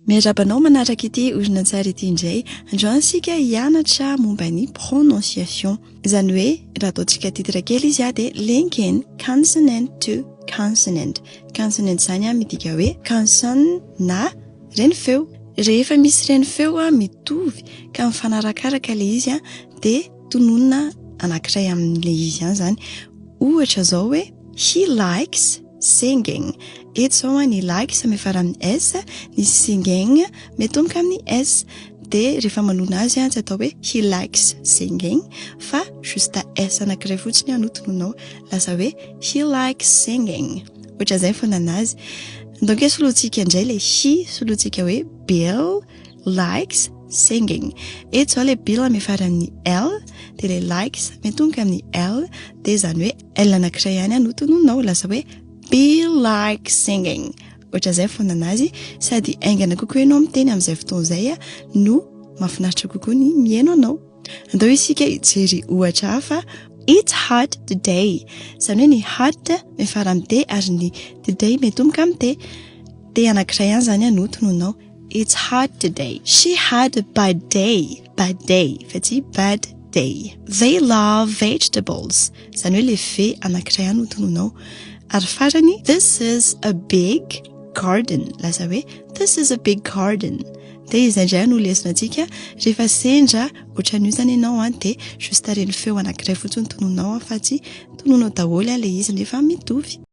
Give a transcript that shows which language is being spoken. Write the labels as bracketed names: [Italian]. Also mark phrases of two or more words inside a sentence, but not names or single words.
[Malagasy] Miarabanao manaraka ity orinantsary ity indray. Androany isika hianatra momba ny prononciation. Izany hoe raha ataontsika titira kely izy dia [English] linking consonant to consonant. [Malagasy] Consonant zany midika hoe consonne na reny feo. Rehefa misy reny feo mitovy ka mifanarakaraka le izy dia tononona anankiray amin'le izy ihany zany. Ohatra zao hoe [English] he likes singing. [Malagasy] Eto zao ny likes mifara amin'ny S, ny singing mitomboka amin'ny S. Dia rehefa manona azy tsy atao hoe [English] he likes singing [Malagasy] fa juste S anankiray fotsiny no tononao, lasa hoe [English] he likes singing. [Malagasy] Ohatra zay fonana azy. Donc solotsika indray le he, solotsika hoe [English] Bill likes singing. [Malagasy] Eto zao le Bill mifara amin'ny L, dia le likes mitomboka amin'ny L, dia zany hoe L anankiray ihany no tononao, lasa hoe [English] Bill likes singing. [Malagasy] Ohatra zay fonana azy, sady aingana kokoa ianao miteny amin'izay fotoana izay no mahafinaritra kokoa ny mihaino anao. Andao isika hijery ohatra hafa. [English] It's hot today. [Malagasy] Zany hoe ny hot mifara amin'ny T ary ny today mitomboka amin'ny T. T anankiray ihany zany no tononao. [English] It's hot today. She had a bad day. Bad day. [Malagasy] Fa tsy [English] bad day. They love vegetables. [Malagasy] Zany hoe le ve anankiray ihany no tononao. Ary farany, [English] this is a big garden. [Malagasy] Lasa hoe [English] this is a big garden. [Malagasy] Dia izay indray no lesona antsika rehefa sendra ohatran'io zany ianao dia juste reny feo anankiray fotsiny tononao fa tsy tononao daholo le izy nefa mitovy.